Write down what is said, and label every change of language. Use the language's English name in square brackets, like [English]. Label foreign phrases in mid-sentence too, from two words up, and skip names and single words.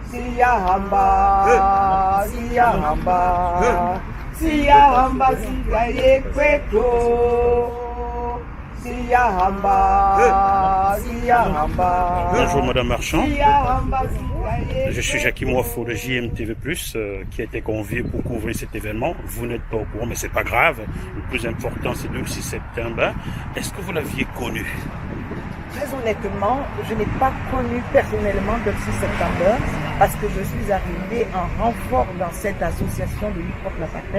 [Zulu] siyahamba siyahamba siyahamba siyaye kwetu siyahamba siyahamba. [French] Bonjour Madame Marchand. [Zulu] Siyahamba siyaye [French] Je suis Jackie Moifo de JMTV+, qui a été convié pour couvrir cet événement. Vous n'êtes pas au courant, mais c'est pas grave. Le plus important, c'est le 6 septembre. Est-ce que vous l'aviez connu? Très honnêtement, je n'ai pas connu personnellement le 6 septembre parce que je suis arrivée en renfort dans cette association de lutte contre l'apartheid.